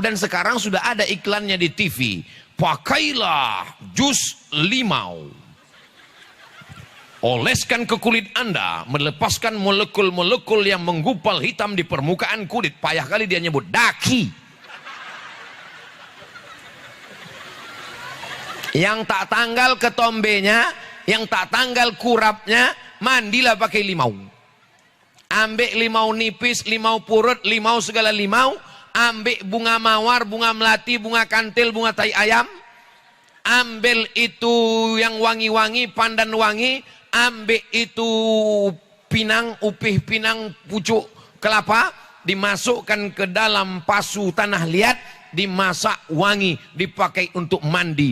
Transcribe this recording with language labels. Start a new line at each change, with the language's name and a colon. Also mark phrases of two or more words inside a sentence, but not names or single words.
Indonesian: Dan sekarang sudah ada iklannya di TV. Pakailah jus limau, oleskan ke kulit Anda, melepaskan molekul-molekul yang menggupal hitam di permukaan kulit. Payah kali dia nyebut daki. Yang tak tanggal ketombenya, yang tak tanggal kurapnya, mandilah pakai limau. Ambil limau nipis, limau purut, limau segala limau. Ambil bunga mawar, bunga melati, bunga kantil, bunga tai ayam. Ambil itu yang wangi-wangi, pandan wangi. Ambil itu pinang, upih pinang, pucuk kelapa. Dimasukkan ke dalam pasu tanah liat, dimasak wangi, dipakai untuk mandi.